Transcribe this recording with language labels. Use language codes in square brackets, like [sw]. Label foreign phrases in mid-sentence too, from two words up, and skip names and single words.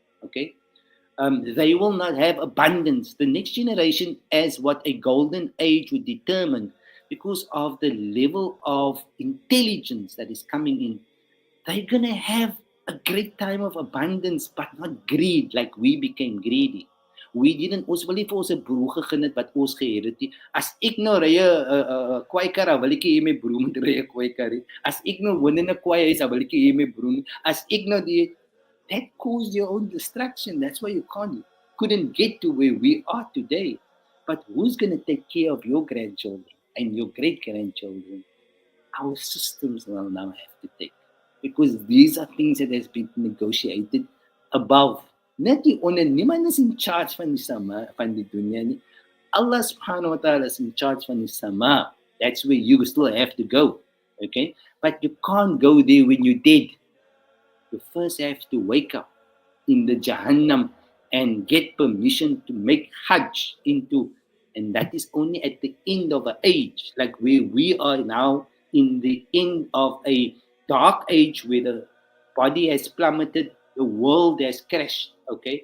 [en] Okay, they will not have abundance. The next generation, as what a golden age would determine, because of the level of intelligence that is coming in, they're going to have a great time of abundance, but not greed like we became greedy. We didn't, [af] ons wil nie vir ons 'n broer gegee het wat ons gehet het nie. As ek nou ry 'n kwaai kar, wil ek hê my broer moet ry 'n kwaai kar. As ek nou woon in 'n kwaai huis, wil ek hê my broer. As ek nou die [en] that caused your own destruction. That's why you couldn't get to where we are today. But who's going to take care of your grandchildren and your great grandchildren? Our systems will now have to take, because these are things that has been negotiated above. [af] Net die onder, niemand is [en] in charge [af] van die sama, van die dunya nie. [ar] الله سبحانه وتعالى [en] is in charge [af] van die sama. [en] That's where you still have to go. Okay? But you can't go there when you're dead. You first have to wake up in the Jahannam and get permission to make Hajj into, and that is only at the end of an age, like where we are now in the end of a dark age where the body has plummeted, the world has crashed, okay?